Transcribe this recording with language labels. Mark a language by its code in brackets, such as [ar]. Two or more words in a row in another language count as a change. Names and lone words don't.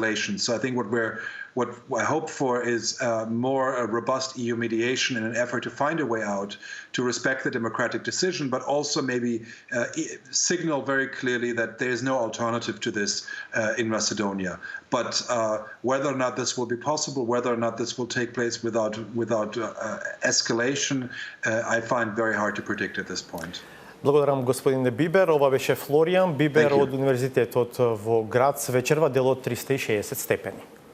[en] So I think what what I hope for is more robust EU mediation in an effort to find a way out, to respect the democratic decision, but also maybe signal very clearly that there is no alternative to this in Macedonia. But whether or not this will be possible, whether or not this will take place without escalation, I find very hard to predict at this point. [mk] Благодарам господине Бибер. Ова беше Флоријан Бибер од Универзитетот во град Свечерва, делот 360 степени.